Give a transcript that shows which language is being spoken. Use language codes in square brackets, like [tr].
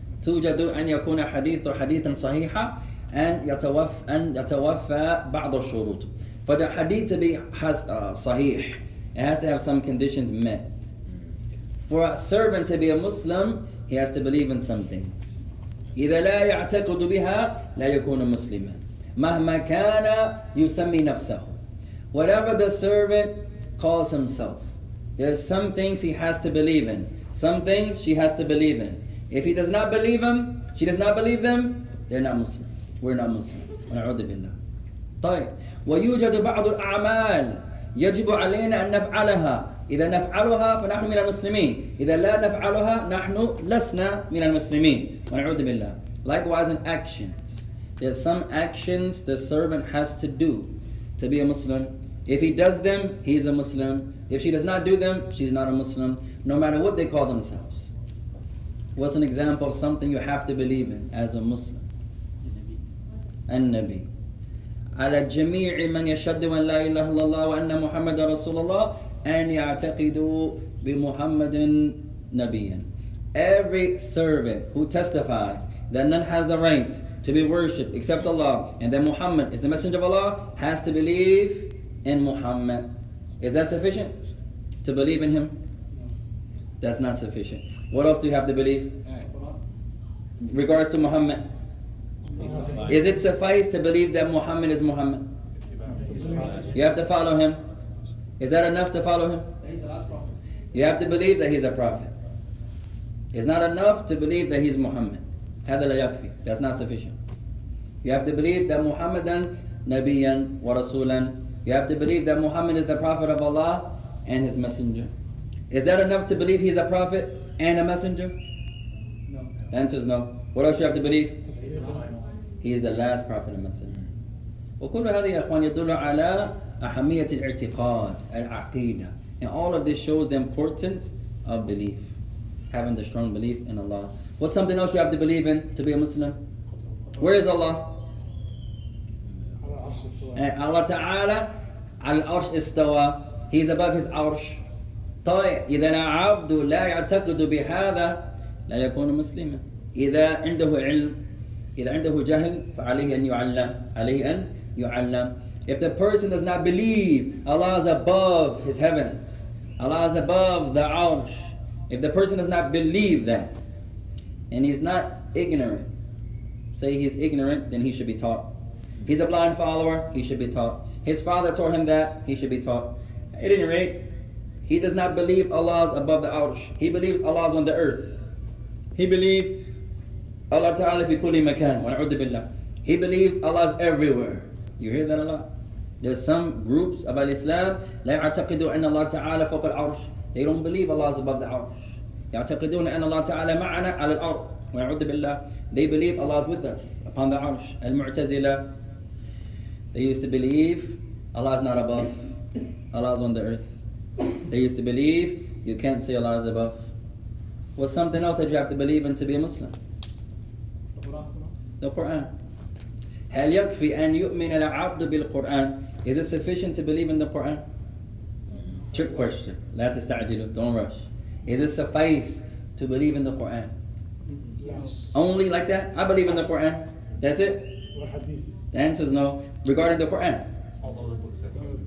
[ar] توجد أن يكون حديثا صحيحا أن يتوفى بعض الشروط. [en] For the hadith to be sahih, it has to have some conditions met. For a servant to be a Muslim, he has to believe in some things. [ar] إذا لا يعتقد بها لا يكون مسلما مهما كان يسمي نفسه. [en] Whatever the servant calls himself, there's some things he has to believe in, some things she has to believe in. If he does not believe them, she does not believe them, they're not Muslims. We're not Muslims. [ar] ونعوذ بالله. طيب. ويوجد بعض الأعمال يجب علينا أن نفعلها. إذا نفعلها فنحن من المسلمين. إذا لا نفعلها نحن لسنا من المسلمين. ونعوذ بالله. [en] Likewise in actions. There's some actions the servant has to do to be a Muslim. If he does them, he's a Muslim. If she does not do them, she's not a Muslim, no matter what they call themselves. What's an example of something you have to believe in as a Muslim? [ar] النبي. على جميع من يشهد أن لا إله إلا الله وأن محمد رسول الله أن يعتقدوا بمحمد نبيا. [en] Every servant who testifies that none has the right to be worshipped except Allah and that Muhammad is the messenger of Allah has to believe in Muhammad. Is that sufficient? To believe in him? That's not sufficient. What else do you have to believe? Regards to Muhammad. Is it suffice to believe that Muhammad is Muhammad? You have to follow him. Is that enough to follow him? He's the last prophet. You have to believe that he's a prophet. It's not enough to believe that he's Muhammad. [ar] هذا لا يكفي. [en] That's not sufficient. You have to believe that Muhammadan Nabiyan wa Rasulan. You have to believe that Muhammad is the prophet of Allah and his messenger. Is that enough to believe he's a prophet and a messenger? No. The answer is no. What else you have to believe? He's the last one. He is the last prophet and messenger. [ar] وكل هذه يا أخوان يدل على أهمية الاعتقاد العقيدة. [en] And all of this shows the importance of belief. Having the strong belief in Allah. What's something else you have to believe in to be a Muslim? Where is Allah? [ar] And Allah Ta'ala على العرش استوى. [en] He is above his arsh. [ar] طيب إذا العبد لا يعتقد بهذا لا يكون مسلما. إذا عنده علم إذا عنده جهل فعليه أن يعلم. عليه أن يعلم. [en] If the person does not believe Allah is above his heavens, Allah is above the arsh, if the person does not believe that, and he's not ignorant, say he's ignorant, then he should be taught. He's a blind follower, he should be taught. His father taught him that, he should be taught. At any rate, he does not believe Allah is above the arsh. He believes Allah is on the earth. He believes Allah Ta'ala fi kulli makan. Wa'udhu billah. He believes Allah is everywhere. You hear that a lot? There's some groups of Al-Islam [ar] لا يعتقدوا أن الله تعالى فوق العرش. [en] They don't believe Allah is above the arsh. [ar] يعتقدون أن الله تعالى معنا على الأرض. وَيَعُوذُ بِاللَّهِ. [en] They believe Allah is with us upon the arsh. Al-Mu'tazila, they used to believe Allah is not above. Allah is on the earth. They used to believe you can't say Allah is above. What's something else that you have to believe in to be a Muslim? The Quran. [ar] هل يكفي أن يؤمن العبد بالقرآن? [en] Is it sufficient to believe in the Quran? Trick question. [ar] لا تستعجلوا. [en] Don't rush. Is it suffice to believe in the Quran? Yes. Only like that? I believe in the Quran. That's it? Or hadith. The answer is no. Regarding the Quran, All the books that came.